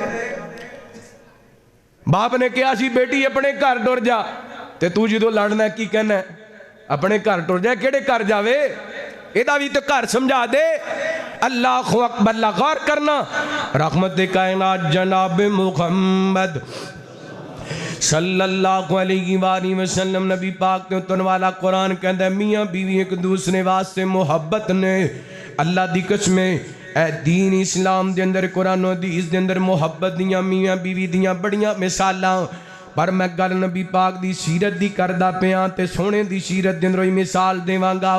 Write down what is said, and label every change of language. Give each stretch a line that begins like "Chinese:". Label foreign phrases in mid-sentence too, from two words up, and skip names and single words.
Punjabi: ਬਾਪ ਨੇ ਕਿਹਾ ਸੀ ਬੇਟੀ ਅਪਣੇ ਘਰ ਟੁਰ ਜਾ, ਤੇ ਤੂੰ ਜਦੋਂ ਲੜਨਾ ਕੀ ਕਹਿਣਾ ਅਪਣੇ ਘਰ ਟੁਰ ਜਾ, ਕਿਹੜੇ ਘਰ ਜਾਵੇ? ਏਹਦਾ ਭੀ ਤੋ ਘਰ ਸਮਝਾ ਦੇ।
Arabic: الله أكبر,
Punjabi: ਗ਼ੌਰ ਕਰਨਾ। ਰਹਿਮਤ ਕਾਇਨਾਤ ਜਨਾਬ ਮੁਹੰਮਦ
Arabic: صلى الله عليه وسلم
Punjabi: ਨਬੀ ਪਾਕ ਨੇ ਉਤਰਨ ਵਾਲਾ ਕੁਰਆਨ ਕਹਿਤਾ ਹੈ ਮੀਆਂ ਬੀਵੀ ਏਕ ਦੂਸਰੇ ਵਾਸਤੇ ਮੁਹੱਬਤ ਨੇ। ਅੱਲਾਹ ਦੀ ਕਸਮ ਏ ਦੀਨ ਇਸਲਾਮ ਦੇ ਅੰਦਰ ਕੁਰਆਨ ਹਦੀਸ ਦੇ ਅੰਦਰ ਮੁਹੱਬਤ ਦੀਆਂ ਮੀਆਂ ਬੀਵੀ ਦੀਆਂ ਬੜੀਆਂ ਮਿਸਾਲਾਂ। ਪਰ ਮੈਂ ਗੱਲ ਨਬੀ ਪਾਕ ਦੀ ਸੀਰਤ ਦੀ ਕਰਦਾ ਪਿਆ ਤੇ ਸੋਹਣੇ ਦੀ ਸੀਰਤ ਦੇ ਅੰਦਰੋਂ ਹੀ ਮਿਸਾਲ ਦੇਵਾਂਗਾ।